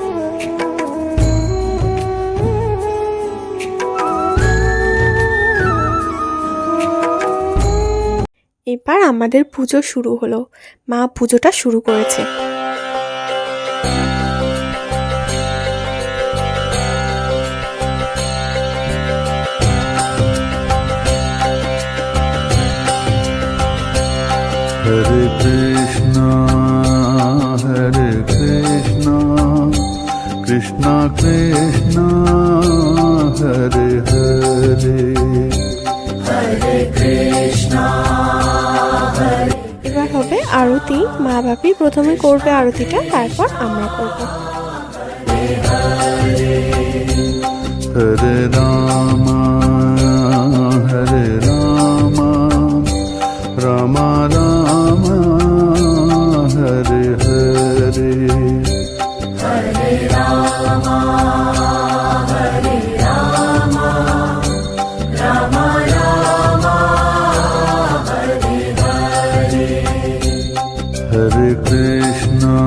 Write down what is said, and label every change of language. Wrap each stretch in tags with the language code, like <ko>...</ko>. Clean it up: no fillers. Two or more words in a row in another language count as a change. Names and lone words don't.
<bn>এবার আমাদের পুজো শুরু হলো। মা পুজোটা শুরু করেছে। Hare Krishna, Krishna Krishna, Hare Hare, Hare Krishna, Hare। এবার হবে আরতি। মা বাপি প্রথমে করবে আরতিটা, তারপর আমরা করব। হরে রামা হরে রামা রামা রামা হরে হরে, হরে রামা হরে রামা রামা রামা হরে হরে, হরে কৃষ্ণ</bn>